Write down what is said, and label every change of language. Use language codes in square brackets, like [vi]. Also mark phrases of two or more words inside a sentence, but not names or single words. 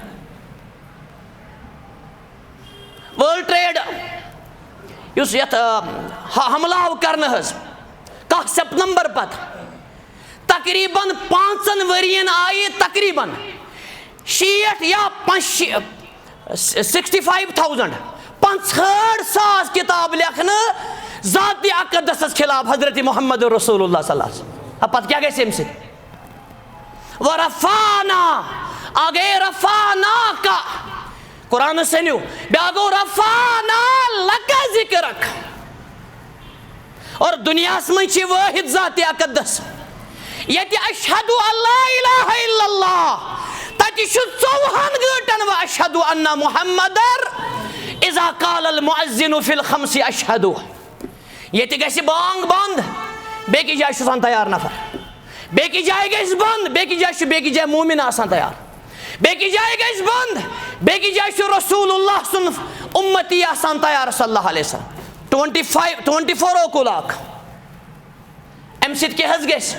[ks] وٲرلڈ ٹریڈ یُس یتھ حملہٕ آو کرنہٕ حظ 1 سپتمبر پتہٕ، تقریٖباً 5 ؤرین آیہِ تقریٖباً 60 یا 65,000 65,000 کِتاب لیکھنہٕ ذاتِ اقدسس خلاف، حضرت محمد رسول اللہ [ar] صلی اللہ علیہ وسلم۔ [ks] پتہٕ کیٛاہ گژھِ اَمہِ سۭتۍ؟ وَرَفَعْنَا، اکھ گٔے رَفَعْنَاکَ، قرآنس سٔنِو، بیٛاکھ گوٚو [ar] رَفَعْنَا لَکَ ذِکرَک۔ [ks] اور دُنیاہس منٛز چھِ وٲحد ذاتِ اقدس، ییٚتہِ [ar] اَشہدُ اللہ الہ الا اللہ، [ks] تَتہِ چھُ 24 گٲنٛٹن [ar] وَأَشْهَدُ أَنَّ مُحَمَّدًا إِذَا قَالَ الْمُؤَذِّنُ فِي الْخَمْسِ أَشْهَدُ۔ [ks] ییٚتہِ گژھِ بانگ بنٛد، بیٚکِس جایہِ چھُ آسان تیار نفر، بیٚکِس جایہِ گژھِ بنٛد، بیٚکِس جایہِ چھُ بیٚکِس جایہِ مومِن آسان تیار، بیٚکِس جایہِ گژھِ بنٛد، بیٚکِس جایہِ چھُ رسول اللہ سُنٛد اُمتی آسان تیار [ar] صلی اللہ علیہ وسلم۔ [ks] 24 اوقُلاک، اَمہِ سۭتۍ کیٛاہ حظ گژھِ؟